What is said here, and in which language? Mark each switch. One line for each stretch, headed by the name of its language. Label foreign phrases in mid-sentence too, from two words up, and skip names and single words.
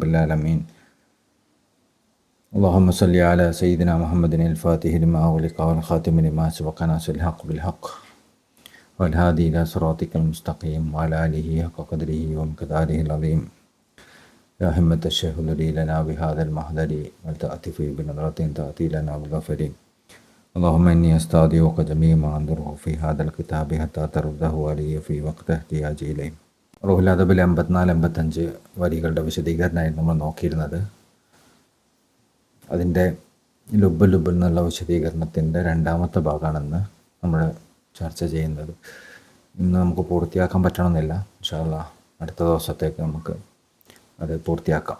Arabic: العالمين اللهم صل على سيدنا محمد الفاتح لما أغلق والخاتم لما سبق ناصر الحق بالحق والهادي إلى صراطك المستقيم وعلى آله حق قدره ومقداره العظيم يا همة الشيخ الذي لنا بهذا المحضر ولتأتي في بنظرة تأتي لنا بالغفر اللهم إني أستودعك جميع ما أنظره في هذا الكتاب حتى ترده علي في وقت احتياجي إليه.
Malayalam: റൂഹുൽ അദബിലെ 54-55 വരികളുടെ വിശദീകരണമായി നമ്മൾ നോക്കിയിരുന്നത്. അതിൻ്റെ ലുബ് എന്നുള്ള വിശദീകരണത്തിൻ്റെ രണ്ടാമത്തെ ഭാഗമാണെന്ന് നമ്മൾ ചർച്ച ചെയ്യുന്നത്. ഇന്ന് നമുക്ക് പൂർത്തിയാക്കാൻ പറ്റണമെന്നില്ല.
Arabic: إن شاء الله
Malayalam: അടുത്ത ദിവസത്തേക്ക് നമുക്ക് അത് പൂർത്തിയാക്കാം.